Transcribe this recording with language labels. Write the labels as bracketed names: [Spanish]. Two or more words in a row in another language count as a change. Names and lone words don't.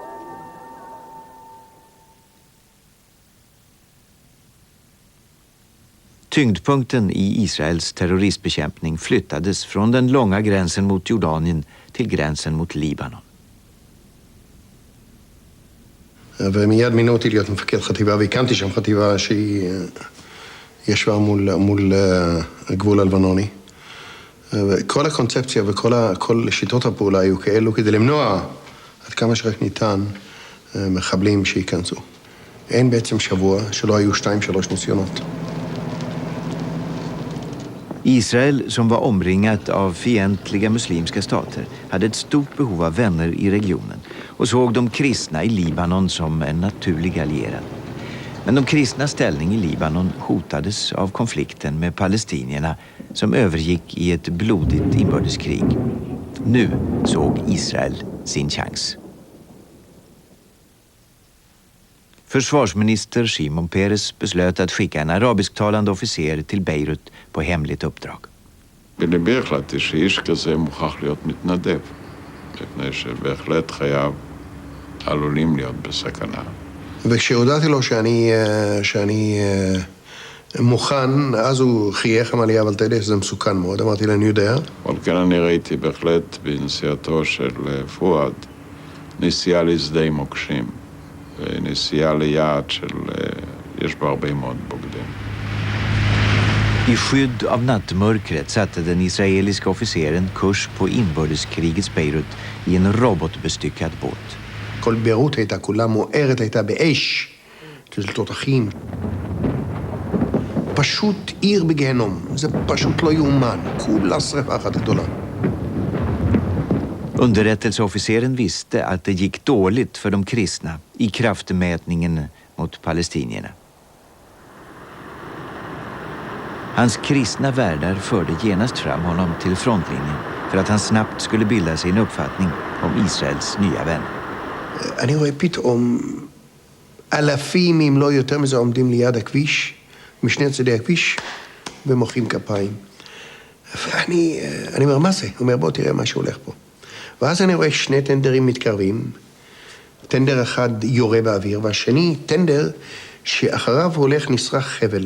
[Swedish] Tyngdpunkten i Israels terroristbekämpning flyttades från den långa gränsen mot Jordanien till gränsen mot Libanon. [Hebrew] ומיד מינו אותי להיות מפקד חטיבה, והקמתי שם חטיבה שהיא ישבה מול הגבול הלבנוני. וכל הקונספציה וכל שיטות הפעולה היו כאלו כדי למנוע עד כמה שרק ניתן מחבלים שייכנסו. אין בעצם שבוע שלא היו 2-3 ניסיונות. [Swedish] Israel, som var omringat av fientliga muslimska stater, hade ett stort behov av vänner i regionen och såg de kristna i Libanon som en naturlig allierad. Men de kristnas ställning i Libanon hotades av konflikten med palestinierna som övergick i ett blodigt inbördeskrig. Nu såg Israel sin chans. Försvarsminister Shimon Peres beslöt att skicka en arabisktalande officer till Beirut på hemligt uppdrag. [Hebrew] בליבי החלטתי שאיש כזה מוכרח להיות מתנדב, מפני שבהחלט חייו עלולים להיות בסכנה. וכשהודעתי לו שאני מוכן, אז הוא חייך, אמר לי, אבל אתה יודע שזה מסוכן מאוד. אמרתי לו, אני יודע. אבל כן אני ראיתי בהחלט בנסיעתו של פואד נסיעה לשדה מוקשים, ונסיעה ליעד של יש בה הרבה מאוד בוגדים. [Swedish] I skydd av nattmörkret satte den israeliska officeren kurs på inbördeskrigets Beirut i en robotbestyckad båt. [Hebrew] כל ביירות הייתה כולה מוארת, הייתה באש, של תותחים. פשוט עיר בגיהנום, זה פשוט לא יאומן, כולה שרפה אחת גדולה. [Swedish] Underrättelseofficeren visste att det gick dåligt för de kristna i kraftmätningen mot palestinierna. Hans kristna värdar förde genast fram honom till frontlinjen för att han snabbt skulle bilda sig en uppfattning om Israels nya vän. [Hebrew] אני רואה פתאום אלפים, אם לא יותר מזה, עומדים ליד הכביש, משני צדי הכביש, ומוחאים כפיים. ואני אומר, מה זה? הוא אומר, בוא תראה מה שהולך פה. ואז אני רואה שני טנדרים מתקרבים, טנדר אחד יורה באוויר, והשני טנדר שאחריו הולך נשרח חבל.